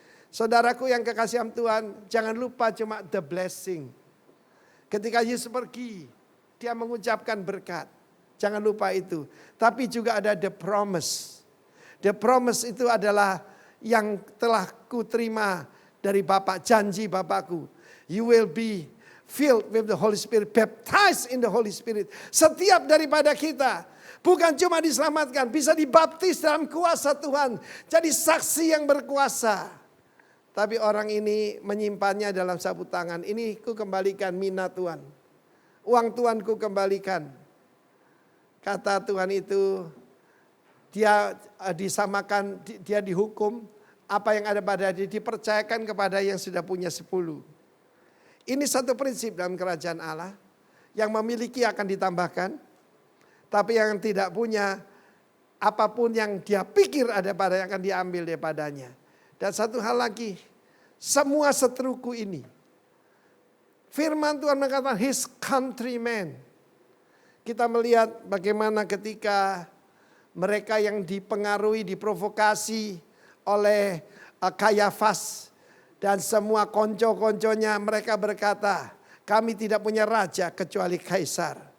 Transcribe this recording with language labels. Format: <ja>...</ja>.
<id>Saudaraku yang kekasih Tuhan, jangan lupa cuma</id> <en>the blessing.</en> <id>Ketika Yesus pergi, dia mengucapkan berkat. Jangan lupa itu. Tapi juga ada</id> <en>the promise. The promise</en> <id>itu adalah yang telah kuterima dari Bapa, janji Bapakku.</id> <en>You will be filled with the Holy Spirit, baptized in the Holy Spirit.</en> <id>Setiap daripada kita bukan cuma diselamatkan, bisa dibaptis dalam kuasa Tuhan. Jadi saksi yang berkuasa. Tapi orang ini menyimpannya dalam sapu tangan. Ini ku kembalikan mina Tuhan. Uang Tuhan ku kembalikan. Kata Tuhan itu, dia disamakan, dia dihukum. Apa yang ada pada dia dipercayakan kepada yang sudah punya 10. Ini satu prinsip dalam kerajaan Allah. Yang memiliki akan ditambahkan. Tapi yang tidak punya, apapun yang dia pikir ada pada yang akan diambil daripadanya. Dan satu hal lagi, semua seteruku ini. Firman Tuhan mengatakan</id> <en>his countrymen.</en> <id>Kita melihat bagaimana ketika mereka yang dipengaruhi, diprovokasi oleh Kayafas dan semua konco-konconya, mereka berkata, kami tidak punya raja kecuali Kaisar.</id>